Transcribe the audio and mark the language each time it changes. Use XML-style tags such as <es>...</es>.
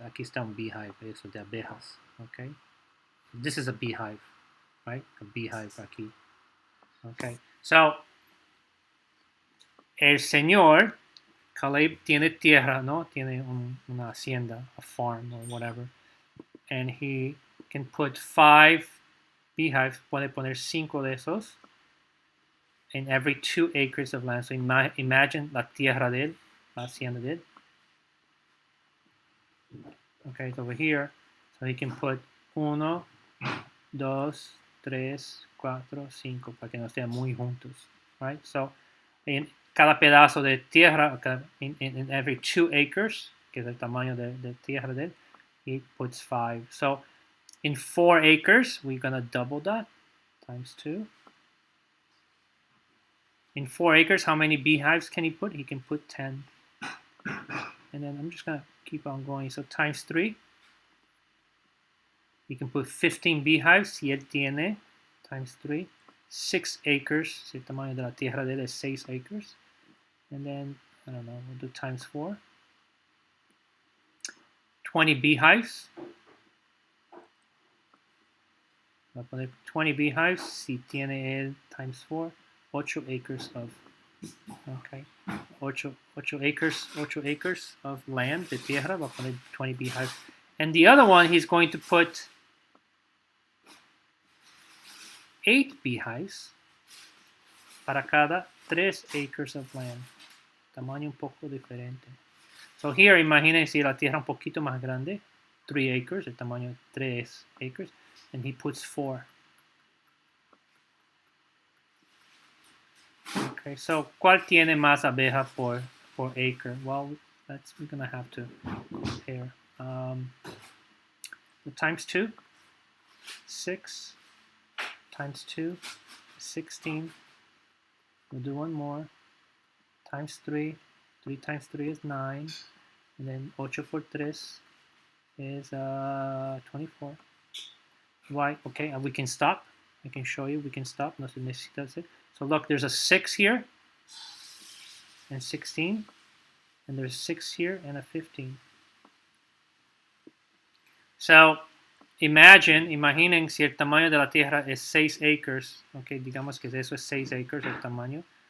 <es>Aquí está un beehive, eso de abejas.</es> <en>Okay, this is a beehive, right? A beehive</en> <es>aquí. Okay, so el señor Caleb tiene tierra, no? Tiene una hacienda,</es> <en>a farm or whatever, and he can put 5 beehives.</en> <es>Puede poner 5 de esos</es> <en>in every 2 acres of land. So imagine</en> <es>la tierra de él, la hacienda de él.</es> <en>Okay, it's over here. So he can put 1, 2, 3, 4, 5</en> <es>para que no estén muy juntos.</es> <en>Right?</en> <es>So en cada pedazo de tierra,</es> <en>in every 2 acres,</en> <es>que es el tamaño de tierra de él,</es> <en>he puts 5. So in 4 acres, we're going to double that, times 2. In 4 acres, how many beehives can he put? He can put 10. And then I'm just going to keep on going. So times 3. You can put 15 beehives,</en> <es>si él tiene,</es> <en>times 3.</en> <es>6 acres, si el tamaño de la tierra de él es 6 acres.</es> <en>And then, I don't know, we'll do times 4. 20 beehives.</en> <es>Voy a poner 20 beehives, si tiene él,</es> <en>times 4. 8 acres of, okay, 8 acres of land,</en> <es>de tierra, va a poner</es> <en>20 beehives. And the other one, he's going to put 8 beehives</en> <es>para cada</es> <en>3 acres of land.</en> <es>Tamaño un poco diferente.</es> <en>So here,</en> <es>imaginen si la tierra un poquito más grande, 3 acres, el tamaño de 3 acres,</es> <en>and he puts 4.</en> <es>Okay, so ¿cuál tiene más abeja por acre?</es> <en>Well, we're gonna have to compare. Times 2, 6, times 2, 16. We'll do one more. Times 3. 3 times 3 is 9. And then 8 por 3 is 24. Why? Okay, and we can stop. I can show you. We can stop.</en> <es>No se necesita hacer.</es> <en>So look, there's a 6 here and 16. And there's 6 here and a 15.</en> <es>So imaginen si el tamaño de la tierra es 6 acres. Okay, digamos que eso es 6 acres el tamaño.</es>